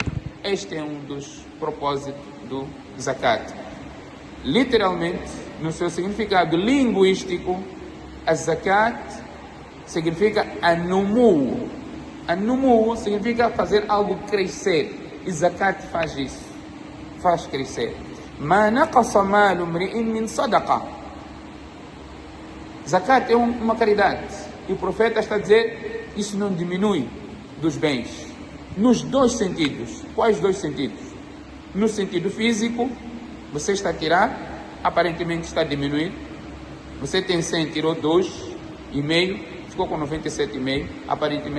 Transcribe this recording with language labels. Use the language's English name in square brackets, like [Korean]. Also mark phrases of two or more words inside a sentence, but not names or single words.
[Portuguese] Este é um dos propósitos do zakat. Literalmente, no seu significado linguístico, a zakat significa anumu. Anumu significa fazer algo crescer. E zakat faz isso. Faz crescer. [Arabic] ما نقص مال امرئ من صدقة. [Portuguese] Zakat é uma caridade. E o profeta está a dizer, isso não diminui dos bens. Nos 2 sentidos. Quais 2 sentidos? No sentido físico, você está a tirar, aparentemente está a diminuir. Você tem 100, tirou 2,5, ficou com 97,5, aparentemente diminui.